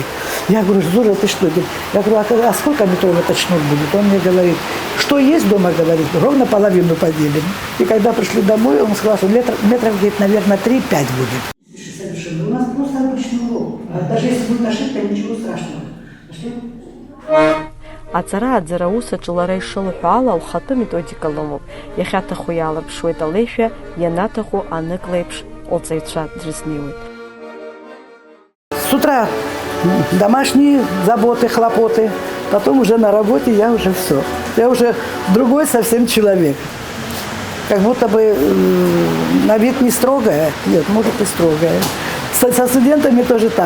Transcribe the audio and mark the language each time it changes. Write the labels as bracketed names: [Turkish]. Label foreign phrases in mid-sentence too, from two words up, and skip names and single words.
[Russian] Я говорю, Зура, ты что? Я говорю, а сколько метров этот шнур будет? Он мне говорит, что есть дома, говорит, ровно половину поделим. И когда пришли домой, он сказал, что метров, говорит, наверное, 3-5 будет. У нас просто обычный урок. Даже если будет ошибка, ничего страшного. [Abkhazian] Аҵара аӡара аусаҿы лара ишылҳәо ала лхатәы методика лымоуп. Иахьаҭаху иаалырԥшуеит алеишәа, ианаҭаху анык леиԥш лҵаҩцәа дрызнеиуеит. [Russian] С утра домашние заботы, хлопоты. Потом уже на работе я уже все. Я уже другой совсем человек. Как будто бы на вид не строгая. Нет, может и строгая. Со студентами тоже так.